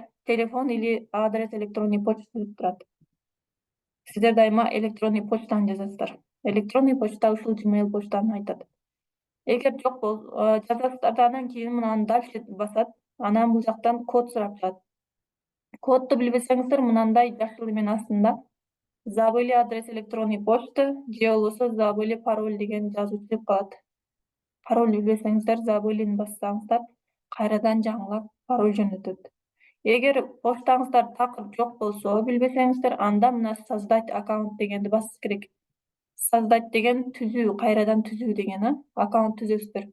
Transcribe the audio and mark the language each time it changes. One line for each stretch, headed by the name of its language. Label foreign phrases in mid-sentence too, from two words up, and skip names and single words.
Russian: Телефон или адрес электронный почта
Kyrgyz: деп турат. Сиздер дайыма
Russian: электронный почтаны
Kyrgyz: жазасыздар.
Russian: Электронный почта
Kyrgyz: ушул Gmail почтаны айтат. Эгер жок болсо жазасыздар, андан кийин мынаны дальше басат. Анан бул жактан код сурап турат. Кодду билбесеңиздер мынандай жашыл эменин астында
Russian: забыли адрес электронной почты
Kyrgyz: же болбосо
Russian: забыли пароль
Kyrgyz: деген жазуу чыгып калат. Пароль билбесеңиздер забылини бассаңыздар кайрадан жаңылап пароль жөнөтөт. Эгер почтаңыздар такыр жок болсо, билбесеңиздер, анда мына
Russian: создать аккаунт
Kyrgyz: дегенди басыш керек. Создать деген түзүү, кайрадан түзүү деген, аккаунт түзөсүздөр.